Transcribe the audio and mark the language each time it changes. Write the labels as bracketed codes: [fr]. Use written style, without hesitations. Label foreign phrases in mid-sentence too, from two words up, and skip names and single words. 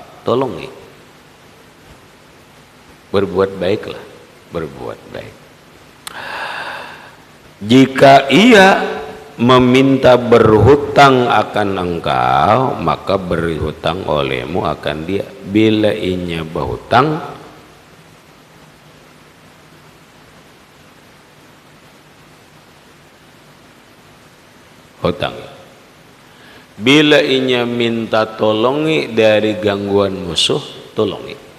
[bjn] Tolongi. [id] Berbuat baiklah, berbuat baik. [ms] Jika ia meminta berhutang akan engkau, maka berhutang olehmu akan dia. [bjn] Bila inya berhutang, hutang. Bila inya minta tolongi dari gangguan musuh, tolongi.